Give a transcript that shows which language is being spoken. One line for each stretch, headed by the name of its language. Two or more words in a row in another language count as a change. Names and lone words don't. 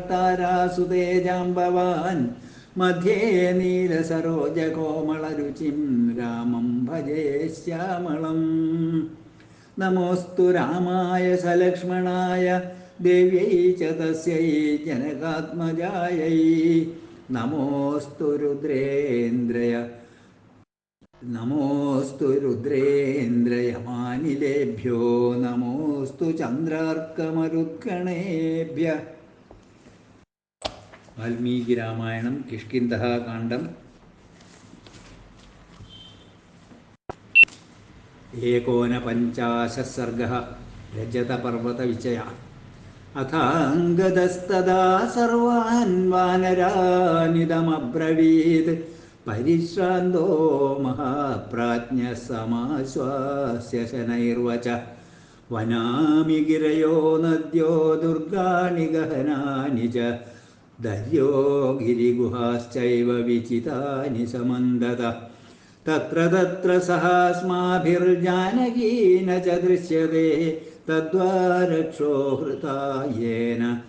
Sanskrit: तारासुते जाम्बवान् मध्ये नीलसरोजकोमलरुचिं रामं भजे श्यामळम् नमोऽस्तु रामाय सलक्ष्मणाय देव्यै च तस्यै जनकात्मजायै नमोऽस्तु रुद्रेन्द्रयमानिलेभ्यो नमोऽस्तु चन्द्रार्कमरुत्कणेभ्यः വാൽമീകി രാമായണം കിഷ്കിന്ധകാണ്ഡം एकोनपञ्चाशः सर्गः रजतपर्वतविजयः अथाङ्गदस्तदा सर्वान् वानरानिदमब्रवीत् परिश्रान्तो महाप्राज्ञः समाश्वास्य शनैर्वचः वनामि गिरयो नद्यो दुर्गाणि गहनानि च दर्यो गिरिगुहाश्चैव विचितानि समन्दतः तत्र तत्र सहास्माभिर्जानकी न च दृश्यते तद्वारक्षो हृता येन